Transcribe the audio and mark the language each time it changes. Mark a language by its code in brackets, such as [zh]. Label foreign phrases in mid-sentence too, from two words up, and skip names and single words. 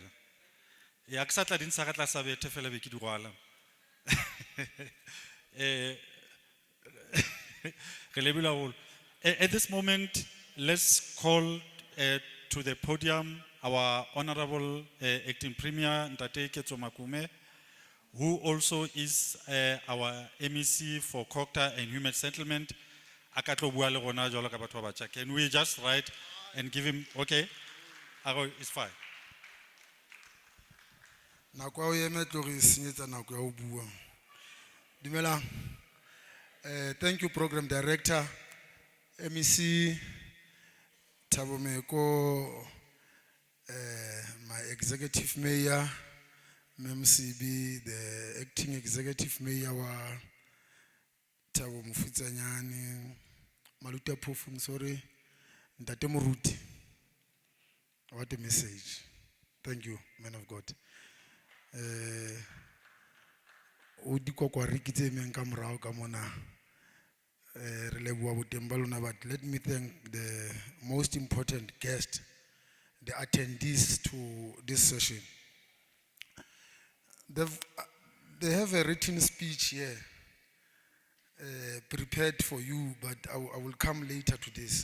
[st] Ya ke sa tla dintsha ka tlasa bethe fela be ke di rwala. Re lebile haholo. [en] At this moment, let's call to the podium our Honorable Acting Premier Ntate Ketso Makume, who also is our MEC for Qwaqwa and Human Settlement. [st] Akatlo bua le rona jwalo ka batho ba batjha. [en] Can we just write and give him, okay? Aro, it's fine. [st] Nako ya o eme tlo re senyetsa nako ya o bua. Dumelang. [en] Thank you, Program Director, MEC Thabo, my Executive Mayor, MMCB, the Acting Executive Mayor wa Thabo Mofutshanyane, Maluta Phofu, I'm sorry, [st] Ntate Moruti. [en] What a message. Thank you, man of God. [st] Odi Qwaqwa rikitse men ka morao ka mona. Re leboha boteng ba lona, [en] but let me thank the most important guest, the attendees to this session. They have a written speech here prepared for you, but I will come later to this.